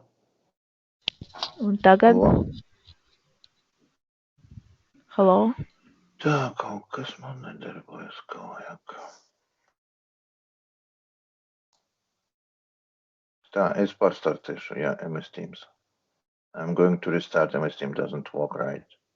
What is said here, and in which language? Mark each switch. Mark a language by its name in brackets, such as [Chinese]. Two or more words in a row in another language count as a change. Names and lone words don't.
[Latvian] Un tagad? Alô. Halo? Tā, kaut kas man nedarbojas kā vajag. Tā, es pārstartēšu, ja MS Teams. [English] I'm going to restart MS Teams doesn't work right.